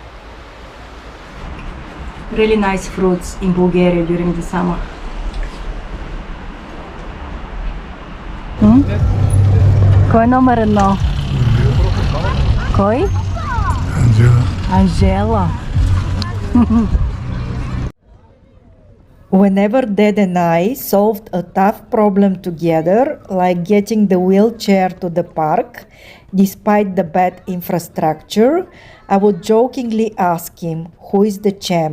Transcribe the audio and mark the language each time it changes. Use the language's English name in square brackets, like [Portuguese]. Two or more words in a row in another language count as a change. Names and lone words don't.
[English] Really nice fruits in Bulgaria during the summer. [Bulgarian] Кой е номер едно? Кой? Анджела. Анжела. [English] Whenever Dad and I solved a tough problem together, like getting the wheelchair to the park, despite the bad infrastructure, I would jokingly ask him, "Who is the champ?"